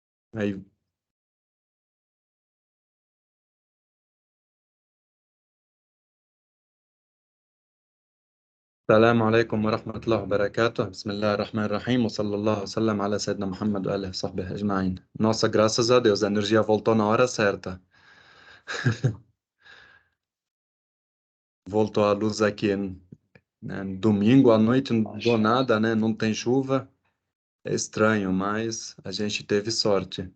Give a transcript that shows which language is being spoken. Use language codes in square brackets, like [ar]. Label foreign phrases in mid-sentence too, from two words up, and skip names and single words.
[pt] Aí, [ar] السلام عليكم ورحمة الله وبركاته. بسم الله الرحمن الرحيم. وصلى الله وسلم على سيدنا Muhammad وآله وصحبه أجمعين. [pt] Nossa, graças a Deus, a energia voltou na hora certa. Voltou a luz aqui, né? Domingo à noite, do nada, né? Não tem chuva. É estranho, mas a gente teve sorte.